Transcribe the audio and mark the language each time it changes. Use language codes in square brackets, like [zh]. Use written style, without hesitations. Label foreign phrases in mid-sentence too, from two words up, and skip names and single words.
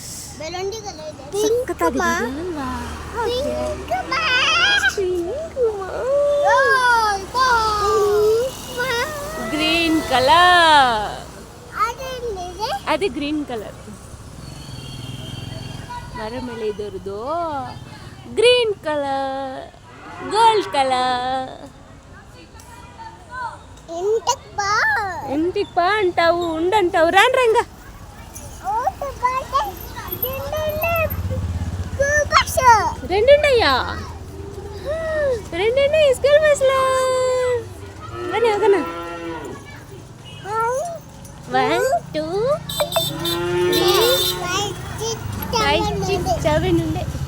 [kn] ಗ್ರೀನ್ ಕಲರ್. ಅದೇ ಗ್ರೀನ್ ಕಲರ್. ಮರ ಮೇಲೆ ಇದರದು ಗ್ರೀನ್ ಕಲರ್, ಗೋಲ್ಡ್ ಕಲರ್. [te] ఇంటికి బా అంటావు, ఉండంటావు. రాను రంగ. రెండున్నాయా? రెండున్నాయి స్కూల్ బస్లో. బని ఒకనా? 1 2 3 5 6 7 ఉండే.